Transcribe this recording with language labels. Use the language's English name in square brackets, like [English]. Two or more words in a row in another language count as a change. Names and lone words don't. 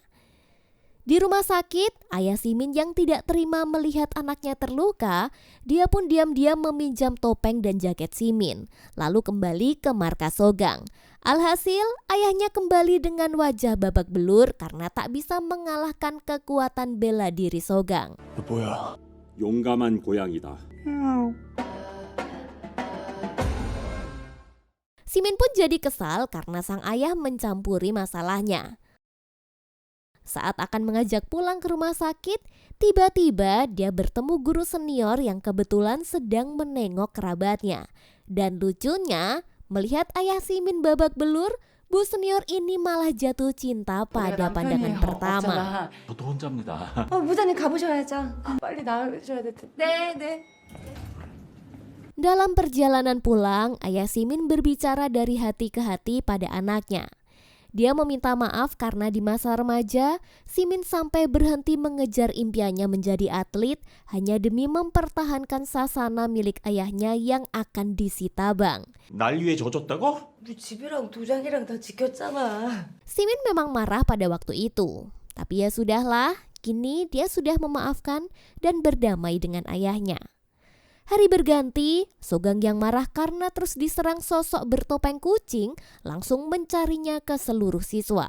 [Indonesian] Di rumah sakit, ayah Simin yang tidak terima melihat anaknya terluka, dia pun diam-diam meminjam topeng dan jaket Simin, lalu kembali ke markas Sogang. Alhasil, ayahnya kembali dengan wajah babak belur karena tak bisa mengalahkan kekuatan bela diri Sogang. [Korean] 너 뭐야? 용감한 고양이다. [Indonesian] Simin pun jadi kesal karena sang ayah mencampuri masalahnya. Saat akan mengajak pulang ke rumah sakit, tiba-tiba dia bertemu guru senior yang kebetulan sedang menengok kerabatnya. Dan lucunya, melihat ayah Simin babak belur, Bu senior ini malah jatuh cinta pada pandangan pertama. [Korean] 저도 혼자입니다. 부장님 가보셔야죠. 빨리 나으셔야 될 텐데. 네, 네. [Indonesian] Dalam perjalanan pulang, ayah Simin berbicara dari hati ke hati pada anaknya. Dia meminta maaf karena di masa remaja, Simin sampai berhenti mengejar impiannya menjadi atlet hanya demi mempertahankan sasana milik ayahnya yang akan disita bank. [Korean] 날 위해 져줬다고? 우리 집이랑 도장이랑 다 지켰잖아. [Indonesian] Simin memang marah pada waktu itu. Tapi ya sudahlah, kini dia sudah memaafkan dan berdamai dengan ayahnya. Hari berganti, Sogang yang marah karena terus diserang sosok bertopeng kucing langsung mencarinya ke seluruh siswa.